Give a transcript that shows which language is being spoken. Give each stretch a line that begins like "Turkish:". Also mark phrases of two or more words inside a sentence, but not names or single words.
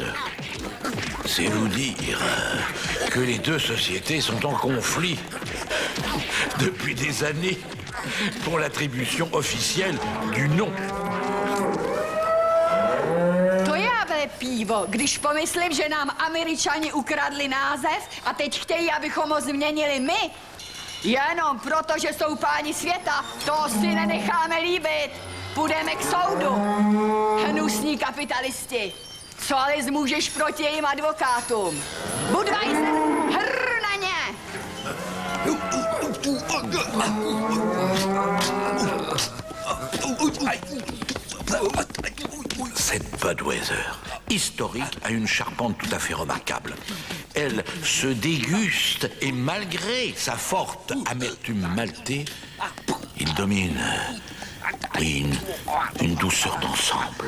French: C'est vous dire que les deux sociétés sont en conflit depuis des années pour l'attribution officielle du nom.
Czech: To je ale pivo, když pomyslím, že nám Američani ukradli název a teď chtějí, abychom ho změnili my. Jenom proto, že jsou páni světa, to si nenecháme líbit. Půjdeme k soudu. Hnusní kapitalisti. Co ale zmůžeš proti jejím advokátům? Budweiser, hr na ně!
French: Cette Budweiser, historique, a une charpente tout à fait remarquable. Elle se déguste et malgré sa forte amertume maltée, il domine une douceur d'ensemble.